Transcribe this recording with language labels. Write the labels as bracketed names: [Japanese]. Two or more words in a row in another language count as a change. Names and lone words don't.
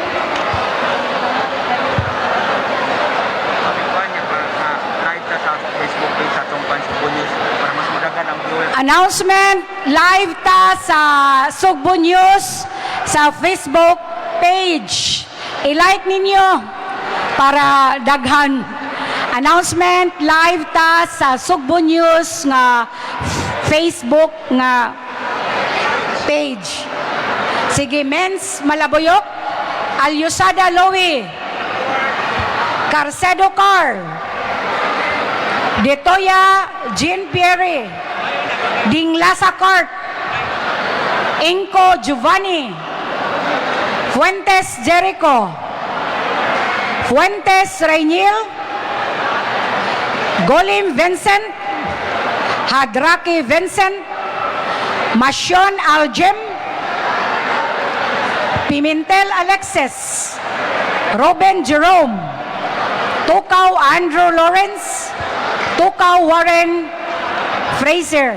[Cebuano] Announcement live ta sa Sugbo News sa Facebook page. I-like ninyo para daghan. Announcement live ta sa Sugbo News nga Facebook nga page. Sige, Mens Malabuyok, Alyosada Lowy, Carcedo Car, Detoya Jean Pierre, Dinglasa Cart, Inco Giovanni, Fuentes Jericho, Fuentes Reynil, Golim Vincent, Hadraki Vincent, Masyon Aljem, Pimentel Alexis, Robin Jerome, Tukaw Andrew Lawrence, Tukaw Warren Fraser.